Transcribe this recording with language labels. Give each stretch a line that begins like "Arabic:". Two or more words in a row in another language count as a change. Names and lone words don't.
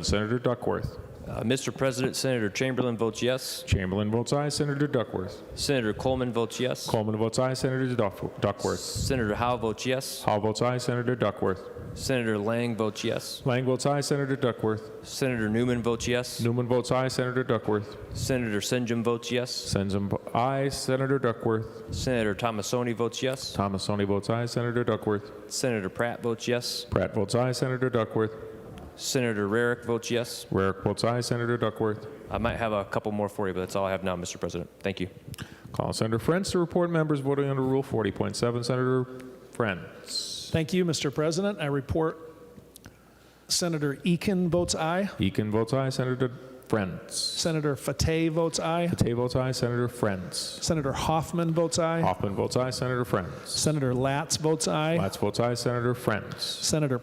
English: Senator Duckworth. Mr. President, Senator Chamberlain votes yes. Chamberlain votes aye. Senator Duckworth. Senator Coleman votes yes. Coleman votes aye. Senator Duckworth. Senator Howe votes yes. Howe votes aye. Senator Duckworth. Senator Lang votes yes. Lang votes aye. Senator Duckworth. Senator Newman votes yes. Newman votes aye. Senator Duckworth. Senator Senjum votes yes. Senjum aye. Senator Duckworth. Senator Tomasoni votes yes. Tomasoni votes aye. Senator Duckworth. Senator Pratt votes yes. Pratt votes aye. Senator Duckworth. Senator Rarick votes yes. Rarick votes aye. Senator Duckworth. I might have a couple more for you, but that's all I have now, Mr. President. Thank you. Call on Senator Friends to report members voting under Rule 40.7. Senator Friends. Thank you, Mr. President. I report Senator Eakin votes aye. Eakin votes aye. Senator Friends. Senator Fateh votes aye. Fateh votes aye. Senator Friends. Senator Hoffman votes aye. Hoffman votes aye. Senator Friends. Senator Latz votes aye. Latz votes aye. Senator Friends.